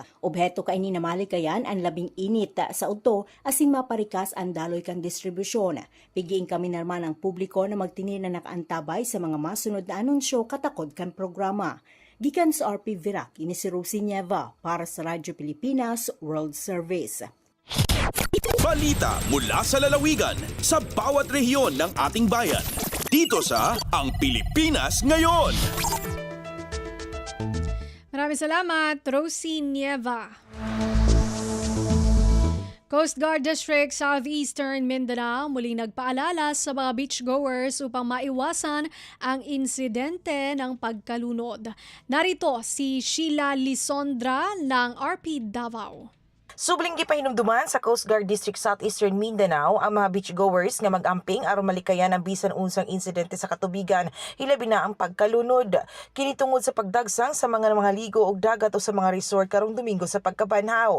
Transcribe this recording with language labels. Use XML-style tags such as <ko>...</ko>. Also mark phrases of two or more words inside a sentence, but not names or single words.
<bik>Obheto kay ni namali kayan ang labing init sa udto asin maparikas ang daloy kang distribusyon. Pigiin kami naman ang publiko na magtinin na nakaantabay sa mga masunod na anunsyo katakod kan programa. Gikan sa RP Virac, ini si Rosie Nieva para sa Radyo Pilipinas World Service.</bik> <tl>Balita mula sa lalawigan sa bawat rehiyon ng ating bayan. Dito sa Ang Pilipinas Ngayon. Maraming salamat, Rosie Nieva. Coast Guard District Southeastern Mindanao muling nagpaalala sa mga beachgoers upang maiwasan ang insidente ng pagkalunod. Narito si Sheila Lisondra ng RP Davao.</tl> <ceb>Subling gipahinumduman sa Coast Guard District Southeastern Mindanao ang mga beachgoers nga mag-amping aron malikayan ang bisan unsang insidente sa katubigan, hilabi na ang pagkalunod. Kinitungod sa pagdagsang sa mga ligo og dagat o sa mga resort karong Domingo sa pagkabanhaw.</ceb>